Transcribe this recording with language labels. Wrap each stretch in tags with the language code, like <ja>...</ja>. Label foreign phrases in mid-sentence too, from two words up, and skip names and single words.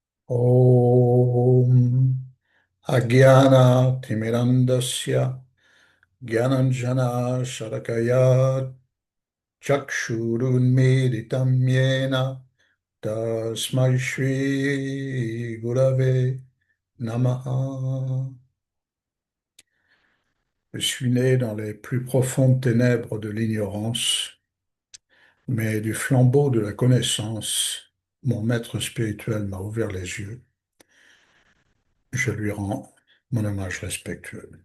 <sa>Om Agyana Timirandasya Gyananjana Shalakaya Chakshurunmilitam Yena Tasmai Shri Gurave Namaha.</sa> <fr>Je suis né dans les plus profondes ténèbres de l'ignorance, mais du flambeau de la connaissance, mon maître spirituel m'a ouvert les yeux. Je lui rends mon hommage respectueux.</fr>